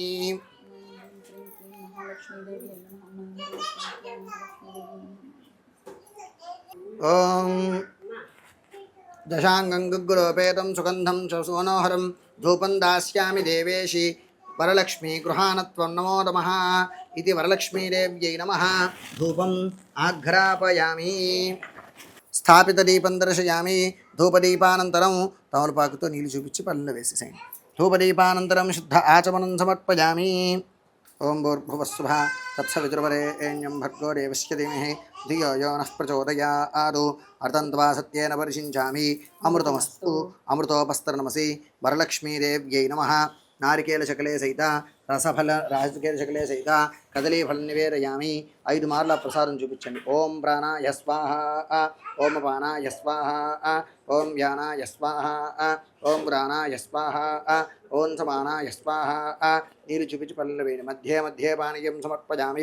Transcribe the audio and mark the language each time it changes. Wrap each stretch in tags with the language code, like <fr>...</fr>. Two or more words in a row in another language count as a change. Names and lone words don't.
<sa>ओम दशांगं गुग्गुलोपेतं सुगंधं सुमनोहरं धूपं दास्यामि देवेशि वरलक्ष्मी गृहाणत्वं नमो नमः इति वरलक्ष्मीदेव्यै नमः धूपम् आघ्रापयामि स्थापितदीपं दर्शयामि धूपदीपानन्तरं</sa> <te>తమలపాకుతో నీళ్ళు చూపించి పళ్ళలో</te> <sa>వేసేసేయండి धूपदीपानन्तरं शुद्ध आचमनं समर्पयामि ओम भूर्भुवस्सुभः तत्सवितुर्वरेण्यं भर्गो देवस्य धीमहि धियो यो नः प्रचोदयात् अर्धन्त्वा सत्येन परिषिञ्चामि अमृतमस्तु अमृतोपस्तरणमसि वरलक्ष्मीदेव्यै नमः नारिकेलशकले सहित రసఫల రాజకీయ సహిత కదలీఫల నివేదయామి</sa> <te>5 మార్ల ప్రసాదం చూపించండి.</te> <sa>ఓం ప్రాణాయ స్వాహ, ఓం పానాయ స్వాహ, ఓం వ్యానాయ స్వాహ, ఓం ప్రాణాయ స్వాహ, ఓం సమానాయ స్వాహ.</sa> <te>నీరు చూపించి పల్లెలు వేయండి.</te> <sa>మధ్యే మధ్యే పానీయం సమర్పయామి.</sa>